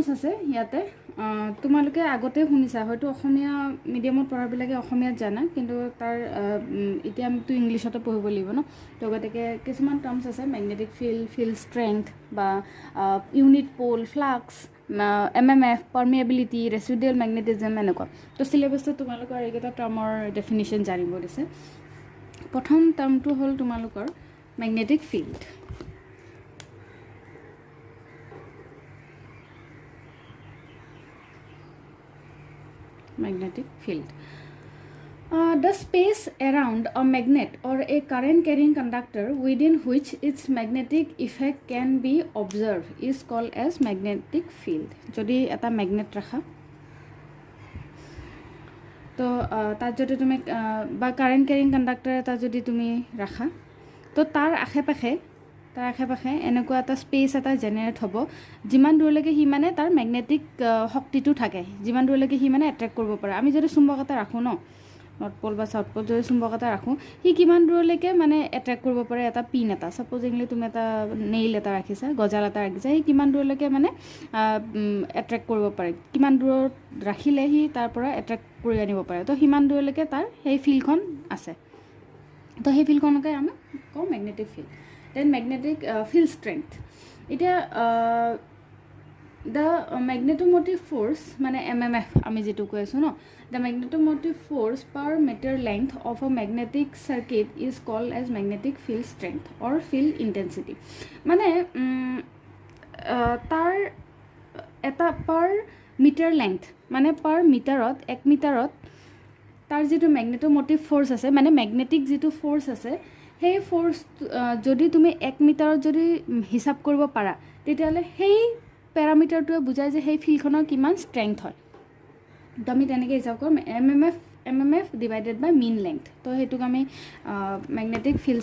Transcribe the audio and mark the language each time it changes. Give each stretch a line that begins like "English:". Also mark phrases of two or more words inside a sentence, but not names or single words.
Assamese: আছে ইয়াতে তোমালোকে আগতে শুনিছা হয়তো অসমীয়া মিডিয়ামত পঢ়াবিলাকে অসমীয়াত জানা কিন্তু তাৰ এতিয়া আমিতো ইংলিছতে পঢ়িব লাগিব ন তো গতিকে কিছুমান
English: terms আছে magnetic field strength
Assamese: বা
English: unit pole flux MMF permeability residual magnetism
Assamese: এনেকুৱা তো চিলেবাছটো তোমালোকৰ এইকেইটা টাৰ্মৰ ডেফিনিশ্যন জানিব দিছে প্ৰথম টাৰ্মটো হ'ল তোমালোকৰ
English: magnetic field magnetic field the space around a magnet or a current carrying conductor within which its magnetic effect can be observed is called as magnetic field
Assamese: যদি এটা ম্যাগনেট ৰাখা তো তাত যদি তুমি বা
English: current carrying conductor
Assamese: এটা যদি তুমি ৰাখা তো তাৰ আশে-পাশে এনেকুৱা এটা স্পেচ এটা জেনেৰেট হ'ব যিমান দূৰলৈকে সি মানে তাৰ
English: magnetic শক্তিটো
Assamese: থাকে যিমান দূৰলৈকে সি মানে এট্ৰেক্ট কৰিব পাৰে আমি যদি চুম্বক এটা ৰাখোঁ ন নৰ্থ পল বা চাউথ পল যদি চুম্বক এটা ৰাখোঁ সি কিমান দূৰলৈকে মানে এট্ৰেক্ট কৰিব পাৰে এটা পিন এটা ছাপ'জিংলি তুমি এটা নেইল এটা ৰাখিছা গজাল এটা ৰাখিছা সি কিমান দূৰলৈকে মানে এট্ৰেক্ট কৰিব পাৰে কিমান দূৰত ৰাখিলে সি তাৰ পৰা এট্ৰেক্ট কৰি আনিব পাৰে তো সিমান দূৰলৈকে তাৰ সেই ফিল্ডখন আছে তো সেই ফিল্ডখনকে আমি কওঁ
English: magnetic field then magnetic field strength
Assamese: এটা
English: the magnetomotive force
Assamese: মানে MMF আমি যেটো কৈ আছো ন
English: the magnetomotive force per meter length of a magnetic circuit is called as magnetic field strength or field intensity মানে
Assamese: তাৰ এটা
English: per meter length
Assamese: মানে per মিটাৰত 1 মিটাৰত তাৰ যেটো
English: magnetomotive force
Assamese: আছে মানে magnetic যেটো force আছে সেই ফোর্স যদি তুমি 1 মিটাৰত যদি হিসাব কৰিব পাৰা তেতিয়ালে সেই প্যাৰামিটাৰটোৱে বুজায় যে সেই ফিল্ডখনৰ কিমান ষ্ট্ৰেংথ হয় তো আমি তেনেকৈ হিসাব কৰিম
English: MMF MMF divided by mean length
Assamese: তো সেইটোক আমি
English: magnetic field